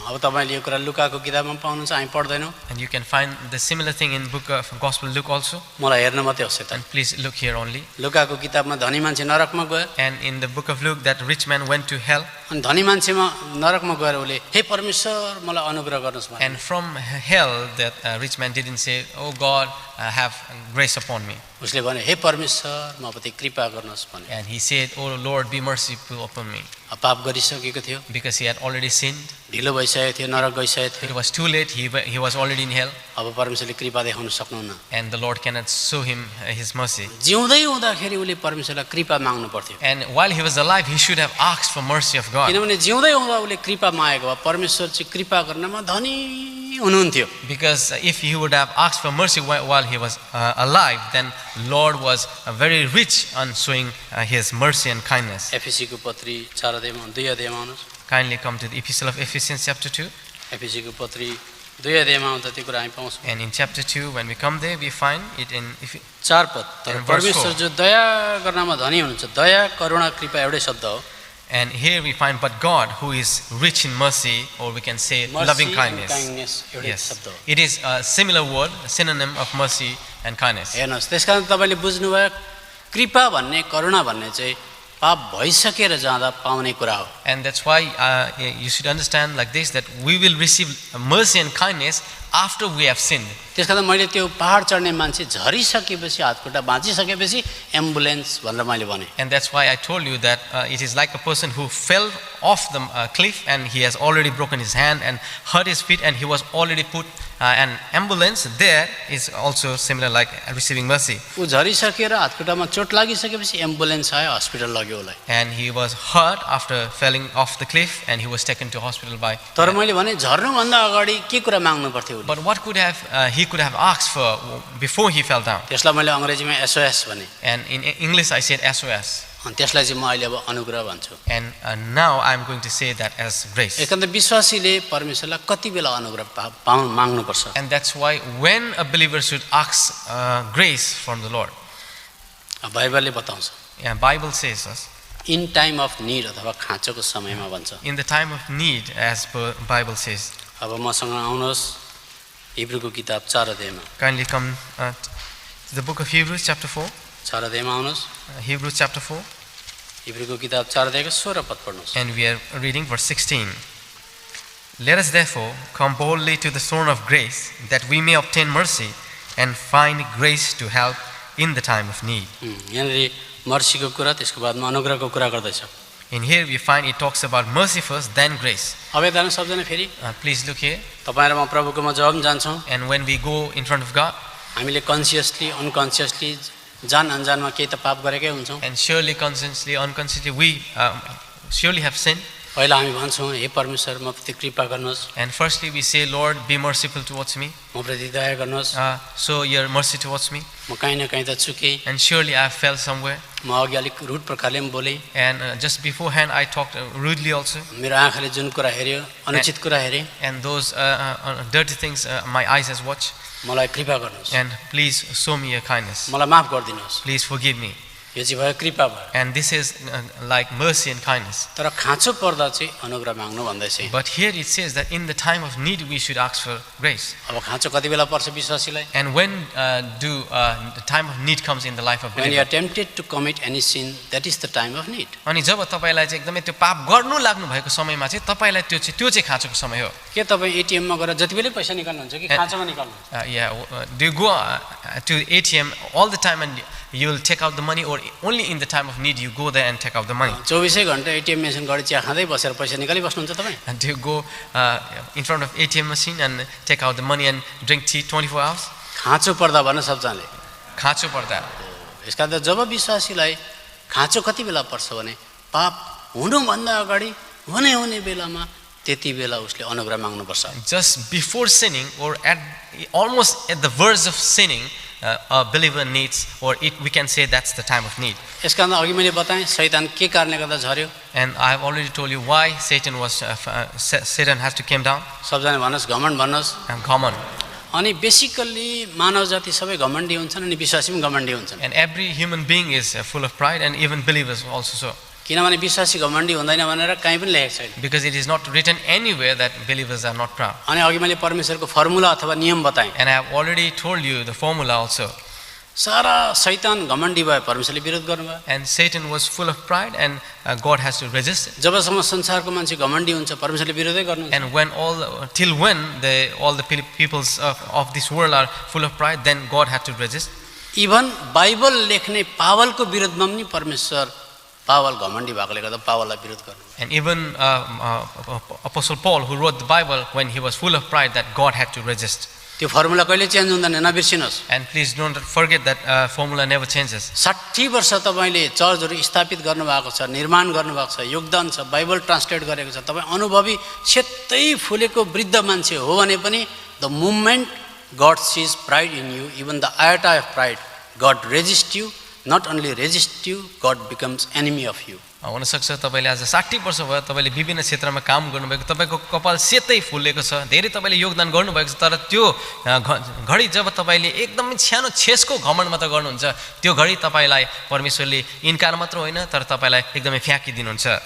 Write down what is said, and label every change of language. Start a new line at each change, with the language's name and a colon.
Nepali: अब तपाईँले यो कुरा लुकाको किताबमा पाउनुहुन्छ, हामी पढ्दैनौँ।
English: And you can find the similar thing in book of Gospel Luke also.
Nepali: मलाई हेर्न मात्रै होस् त।
English: And please look here only.
Nepali: लुकाको किताबमा धनी मान्छे नरकमा गयो,
English: And in the book of Luke, that rich man went to hell.
Nepali: अनि धनी मान्छेमा नरकमा गएर उसले हे परमेश्वर मलाई अनुग्रह गर्नुहोस् भने,
English: And from hell, that rich man didn't say, oh God, have grace upon me.
Nepali: उसले भने हे परमेश्वर मप्रति कृपा गर्नुहोस् भने।
English: And he said, oh Lord, be merciful upon me.
Nepali: पाप गरिसकेको थियो,
English: Because he had already sinned.
Nepali: ढिलो भइसकेको थियो, नरक गइसकेको थियो।
English: It was too late. He was already in hell.
Nepali: अब परमेश्वरले कृपा देखाउन सक्नुहुन्न।
English: And the Lord cannot show him his mercy.
Nepali: जिउँदै हुँदाखेरि उसले परमेश्वरलाई कृपा माग्नु पर्थ्यो,
English: And while he was alive, he should have asked for mercy of God.
Nepali: किनभने जिउँदै हुँदा उसले कृपा मागेको भए परमेश्वर चाहिँ कृपा गर्नमा धनी हुनुहुन्थ्यो।
English: Because if he would have asked for mercy while he was alive, then Lord was very rich on showing his mercy and kindness.
Nepali: एफिसीको पत्री 4 अध्यायमा 2 अध्यायमा आउनुहोस्।
English: Kindly come to the Epistle of Ephesians chapter 2.
Nepali: एफिसीको पत्री 2 अध्यायमा आउँदा त्यो कुरा हामी पाउँछौँ।
English: And in chapter 2, when we come there, we find it in
Nepali: 4 पद, तर
English: And verse
Nepali: परमेश्वर
English: 4.
Nepali: जो दया गर्नमा धनी हुनुहुन्छ, दया करुणा कृपा एउटै शब्द हो।
English: And here we find, but God, who is rich in mercy, or we can say Mercy loving and kindness.
Nepali: kindness एउटै
English: Yes,
Nepali: शब्द हो।
English: it is a similar word, a synonym of mercy and kindness.
Nepali: हेर्नुहोस्, त्यसकारण तपाईँले बुझ्नुभयो कृपा भन्ने करुणा भन्ने चाहिँ पाप भइसकेर जाँदा पाउने कुरा हो।
English: And that's why you should understand like this, that we will receive mercy and kindness after we have sinned.
Nepali: त्यसकारण मैले त्यो पहाड चढ्ने मान्छे झरिसकेपछि हातखुट्टा बाँचिसकेपछि एम्बुलेन्स भनेर मैले भने।
English: And that's why I told you that it is like a person who fell off the cliff and he has already broken his hand and hurt his feet, and he was already put an ambulance. There is also similar like receiving mercy.
Nepali: ऊ झरिसकेर हातखुट्टामा चोट लागिसकेपछि ambulance आयो, hospital लग्यो उसलाई।
English: And he was hurt after falling off the cliff, and he was taken to hospital by.
Nepali: तर मैले भने झर्नुभन्दा अगाडि के कुरा माग्नु पर्थ्यो उसले?
English: But what could have he could have asked for before he fell down?
Nepali: त्यसलाई मैले अङ्ग्रेजीमा SOS भने,
English: And in English I said SOS.
Nepali: अनि त्यसलाई चाहिँ म अहिले अब अनुग्रह भन्छु।
English: And now I'm going to say that as grace.
Nepali: एकान्त विश्वासीले परमेश्वरलाई कति बेला अनुग्रह माग्नुपर्छ?
English: And that's why when a believer should ask grace from the Lord.
Nepali: बाइबलले बताउँछ,
English: Yeah, Bible says us in time of need
Nepali: अथवा खाँचोको समयमा भन्छ।
English: in the time of need, as per Bible says.
Nepali: अब मसँग आउनुहोस् हिब्रूको किताब 4 अध्यायमा।
English: Kindly come to the book of Hebrews chapter 4.
Nepali: 4 अध्यायमा आउनुहोस्।
English: Hebrews chapter 4.
Nepali: हिब्रूको किताब 4 अध्यायको 16 पद पढ्नुहोस्।
English: And we are reading verse 16. Let us therefore come boldly to the throne of grace, that we may obtain mercy and find grace to help in the time of need.
Nepali: यहाँनिर मर्सीको कुरा त्यसको बादमा अनुग्रहको कुरा गर्दैछ।
English: In here we find it talks about mercy first, then grace.
Nepali: अब यता सबजना फेरि
English: Please look here.
Nepali: तपाईँ र म प्रभुकोमा जब जान्छौँ,
English: And when we go in front of God,
Nepali: हामीले
English: consciously unconsciously
Nepali: जान अनजानमा केही त पाप गरेकै हुन्छौँ।
English: and surely consciously, unconsciously, we surely have sinned.
Nepali: पहिला हामी भन्छौँ हे परमेश्वर म प्रति कृपा गर्नुहोस्,
English: And firstly we say, Lord, be merciful towards me.
Nepali: म प्रति दया गर्नुहोस्,
English: Show your mercy towards me.
Nepali: म कहीँ न कहीँ त चुकेँ,
English: And surely I fell somewhere.
Nepali: म अघि अलिक रुड प्रकारले पनि बोलेँ,
English: And just beforehand I talked rudely also.
Nepali: मेरो आँखाले जुन कुरा हेऱ्यो अनुचित कुरा हेरेँ,
English: And those dirty things my eyes has watched.
Nepali: मलाई कृपा गर्नुहोस्,
English: And please show me your kindness.
Nepali: मलाई माफ गरिदिनुहोस्।
English: Please forgive me.
Nepali: यो चाहिँ भयो कृपा भयो।
English: And this is like mercy and kindness.
Nepali: तर खाँचो पर्दा चाहिँ अनुग्रह माग्नु भन्दैछ।
English: But here it says that in the time of need we should ask for grace.
Nepali: अब खाँचो कति बेला पर्छ विश्वासीलाई?
English: And when the time of need comes in the life of When you are believer. tempted to commit any sin, that is the time of need.
Nepali: अनि जब तपाईँलाई चाहिँ एकदमै त्यो पाप गर्नु लाग्नु भएको समयमा चाहिँ तपाईँलाई त्यो चाहिँ खाँचोको समय हो. के तपाईँ एटिएममा गएर जति बेलै पैसा निकाल्नुहुन्छ कि खाँचोमा निकाल्नुहुन्छ?
English: Do you go to ATM all the time and you will take out the money, or only in the time of need you go there and take out the money?
Nepali: 24 घण्टा एटिएम मेसिन गरी चिया खाँदै बसेर पैसा निकालिबस्नुहुन्छ तपाईँ?
English: And do you go in front of ATM machine and take out the money and drink tea 24 hours?
Nepali: खाँचो पर्दा भन्न सबजनाले। खाँचो पर्दा. यसका त जब विश्वासीलाई खाँचो कति बेला पर्छ भने पाप हुनुभन्दा अगाडि हुने बेलामा त्यति बेला उसले अनुग्रह माग्नुपर्छ।
English: Just before sinning, or almost at the verge of sinning, a believer needs, or we can say that's the time of need.
Nepali: यसका अन्त अघि मैले बताएँ शैतान के कारणले गर्दा झर्यो?
English: And I have already told you why Satan has to came down.
Nepali: सबजना भन्नुहोस्, घमण्ड भन्नुहोस्।
English: And common.
Nepali: अनि बेसिकल्ली मानव जाति सबै घमण्डी हुन्छन् अनि विश्वासी पनि घमण्डी हुन्छन्।
English: And every human being is full of pride, and even believers also so.
Nepali: किनभने विश्वासी घमण्डी हुँदैन भनेर कहीँ पनि लेखेको छैन।
English: Because it is not written anywhere that believers are not proud.
Nepali: अनि अघि मैले परमेश्वरको फर्मुला अथवा नियम बताएँ।
English: And I have already told you the formula also.
Nepali: सारा शैतान घमण्डी भयो, परमेश्वरले विरोध गर्नुभयो।
English: And Satan was full of pride, and God has to resist it.
Nepali: जबसम्म संसारको मान्छे घमण्डी हुन्छ परमेश्वरले विरोधै गर्नुहुन्छ।
English: And when till when all the peoples of this world are full of pride, then God had to resist.
Nepali: Even Bible लेख्ने पावलको विरोधमा पनि परमेश्वर पावल घमण्डी भएकोले गर्दा पावललाई विरोध गर्नु।
English: And even Apostle Paul, who wrote the Bible, when he was full of pride, that God had to resist.
Nepali: त्यो फर्मुला कहिले चेन्ज हुँदैन, नबिर्सिनुहोस्।
English: And please don't forget that formula never changes.
Nepali: 60 वर्ष तपाईले चर्चहरु स्थापित गर्नुभएको छ, निर्माण गर्नुभएको छ, योगदान छ, बाइबल ट्रान्सलेट गरेको छ। तपाई अनुभवी सेतै फुलेको वृद्ध मान्छे हो भने पनि
English: the moment God sees pride in you, even the iota of pride, God resists you. Not only resist you, God becomes enemy of you.
Nepali: हुन सक्छ तपाईले आज 60 वर्ष भयो तपाईले विभिन्न क्षेत्रमा काम गर्नुभएको, तपाईको कपाल सेतै फुलेको छ, धेरै तपाईले योगदान गर्नुभएको छ, तर त्यो घडी जब तपाईले एकदमै सानो छेसको घमण्डमा त गर्नुहुन्छ, त्यो घडी तपाईलाई परमेश्वरले इन्कार मात्र होइन तर तपाईलाई एकदमै फ्याँकिदिनुहुन्छ।